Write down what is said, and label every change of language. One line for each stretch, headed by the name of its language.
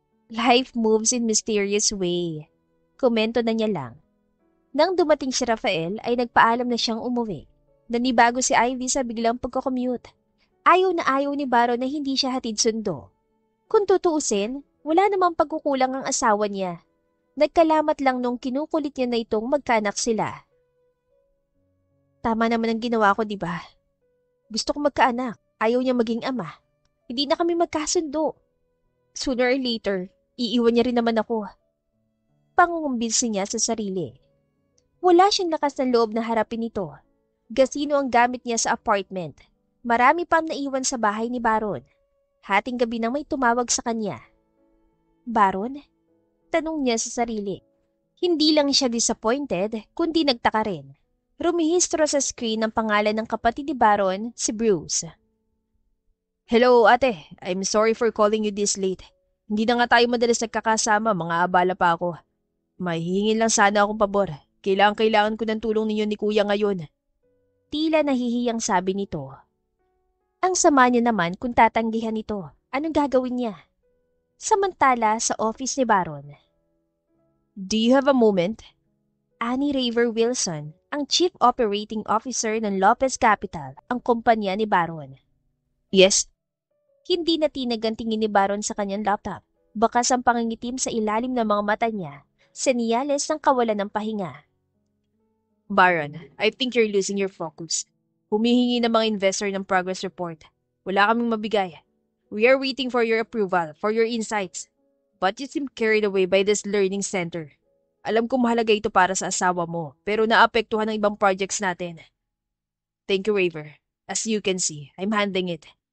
English: Life moves in mysterious way.
Filipino: Komento na niya lang. Nang dumating si Rafael ay nagpaalam na siyang umuwi. Nanibago si Ivy sa biglang pagko-commute. Ayaw na ayaw ni Baron na hindi siya hatid sundo. Kung tutuusin, wala namang pagkukulang ang asawa niya. Nagkalamat lang nung kinukulit niya na itong magkanak sila. Tama naman ang ginawa ko, di ba? Gusto ko magkaanak. Ayaw niya maging ama. Hindi na kami magkasundo. Sooner or later, iiwan niya rin naman ako. Pangungumbinsi niya sa sarili. Wala siyang lakas ng loob na harapin ito. Gasino ang gamit niya sa apartment. Marami pang naiwan sa bahay ni Baron. Hating gabi nang may tumawag sa kanya. Baron? Tanong niya sa sarili. Hindi lang siya disappointed, kundi nagtaka rin. Rumihistro sa screen ang pangalan ng kapatid ni Baron, si Bruce.
English: Hello ate, I'm sorry for calling you this late.
Filipino: Hindi na nga tayo madalas nagkakasama, mga abala pa ako. May hihingin lang sana akong pabor. Kailangan ko ng tulong ninyo ni kuya ngayon. Tila nahihiyang sabi nito. Ang sama niya naman kung tatanggihan ito. Anong gagawin niya? Samantala sa office ni Baron.
English: Do you have a moment?
Filipino: Annie Raver Wilson, ang Chief Operating Officer ng Lopez Capital, ang kumpanya ni Baron. Yes? Hindi na tinag ang tingin ni Baron sa kanyang laptop. Bakas ang pangingitim sa ilalim ng mga mata niya, senyales ng kawalan ng pahinga.
English: Baron, I think you're losing your focus.
Filipino: Humihingi ng mga investor ng progress report. Wala kaming mabigay.
English: We are waiting for your approval, for your insights. But you seem carried away by this learning center.
Filipino: Alam ko mahalaga ito para sa asawa mo, pero naapektuhan ng ibang projects natin.
English: Thank you,
Filipino: Raver.
English: As you can see, I'm handling it.